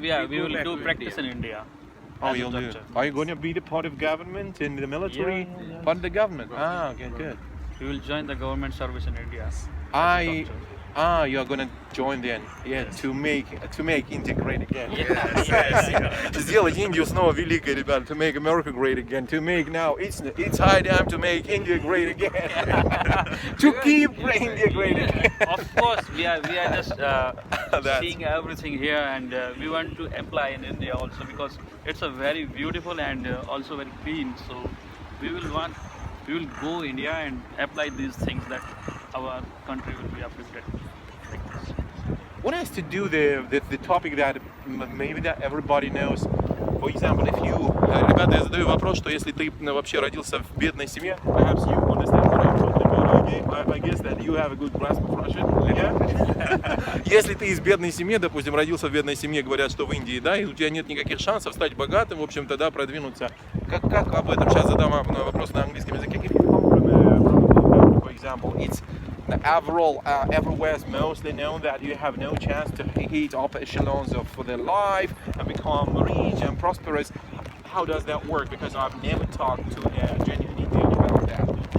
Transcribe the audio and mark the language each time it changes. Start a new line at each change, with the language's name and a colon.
English: back do to practice India. in India. Oh, as a you'll do. doctor. Are you going to be the part of government in the military? Yeah. Part of the government. Ah, okay, good. We will join the government service in India. as a doctor. You're gonna join then, to make India great again.
Russian: Сделать Индию снова великой, ребята.
English: To make America great again. To make now, it's high time to make India great again. To keep India great again. Of course, we are just seeing everything here, and we want to apply in India also because it's a very beautiful and also very clean. So we will go India and apply these things that our country will be uplifted. Like this. want us to do the topic that maybe that everybody knows. For example, if you,
Russian: ребята, я задаю вопрос, что если ты вообще родился в бедной семье,
English: perhaps you understand what I'm talking about. Okay? I guess that you have a good grasp of Russian. Yeah?
Russian: Если ты из бедной семьи, допустим, родился в бедной семье, говорят, что в Индии, да, и у тебя нет никаких шансов стать богатым, в общем-то, да, продвинуться. Как об этом? Сейчас задам вам вопрос на английском языке.
English: If you come from, for example, it's overall, everywhere is mostly known that you have no chance to hit upper echelons of their life and become rich and prosperous. How does that work? Because I've never talked to a genuine Indian about that.